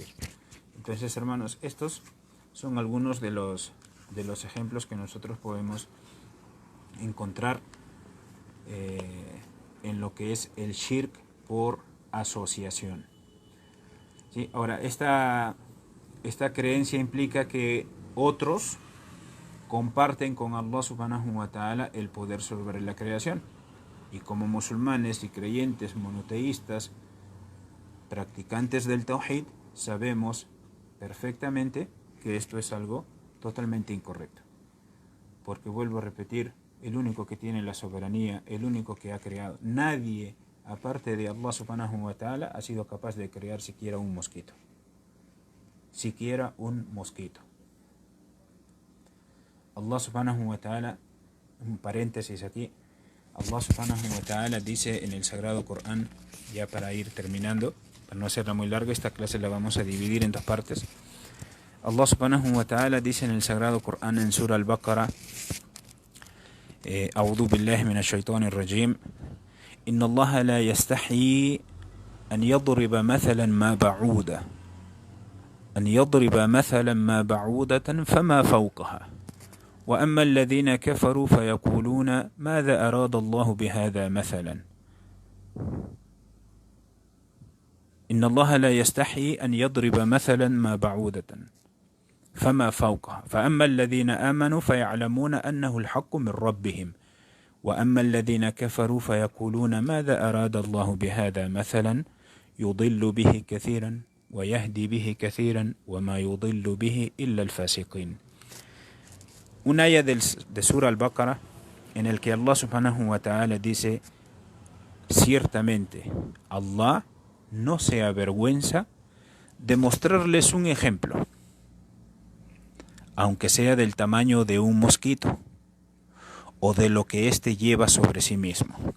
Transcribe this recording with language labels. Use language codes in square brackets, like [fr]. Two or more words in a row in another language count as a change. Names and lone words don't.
[es] Entonces, hermanos, estos son algunos de los ejemplos que nosotros podemos encontrar en lo que es el shirk por asociación. ¿Sí? Ahora, esta creencia implica que otros comparten con Allah [ar] سبحانه وتعالى [es] el poder sobre la creación. Y como musulmanes y creyentes monoteístas, practicantes del tawhid, sabemos perfectamente que esto es algo totalmente incorrecto. Porque vuelvo a repetir, el único que tiene la soberanía, el único que ha creado, nadie aparte de Allah [ar] سبحانه وتعالى [es] ha sido capaz de crear siquiera un mosquito. Siquiera un mosquito. [ar] الله سبحانه وتعالى, [es] un paréntesis aquí, Allah [ar] سبحانه وتعالى [es] dice en el Sagrado Corán, ya para ir terminando, para no hacerla muy larga, esta clase la vamos a dividir en dos partes. [ar] الله سبحانه وتعالى [es] dice en el Sagrado Corán en [ar] سورة البقرة أعوذ بالله من الشيطان الرجيم إن الله لا يستحيي أن يضرب مثلا ما بعوضة فما فوقها وأما الذين كفروا فيقولون ماذا أراد الله بهذا مثلا إن الله لا يستحي أن يضرب مثلا ما بعوضة فما فوقها فأما الذين آمنوا فيعلمون أنه الحق من ربهم وأما الذين كفروا فيقولون ماذا أراد الله بهذا مثلا يضل به كثيرا ويهدي به كثيرا وما يضل به إلا الفاسقين. [es] Un aya de Sura Al-Baqarah en el que Allah [ar] سبحانه وتعالى [es] dice: ciertamente Allah no se avergüenza de mostrarles un ejemplo, aunque sea del tamaño de un mosquito o de lo que éste lleva sobre sí mismo.